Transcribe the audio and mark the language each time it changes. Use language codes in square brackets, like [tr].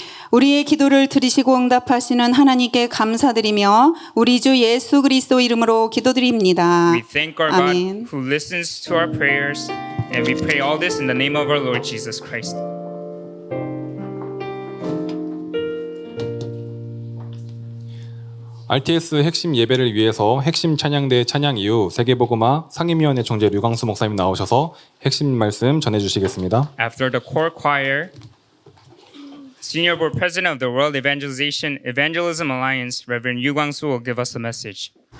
[ko] 우리의 기도를 들으시고 응답하시는 하나님께 감사드리며 우리 주 예수 그리스도 이름으로 기도드립니다. [en] We thank our [ko] 아멘. [en] God who listens to our prayers, and we pray all this in the name of our Lord Jesus Christ. [ko] RTS 핵심 예배를 위해서 핵심 찬양대 찬양 이후 세계복음화 상임위원회 총재 류광수 목사님 나오셔서 핵심 말씀 전해주시겠습니다. [en] After the core choir, Senior Board President of the World Evangelism Alliance, Reverend Yu Kwang-soo, will give us a message.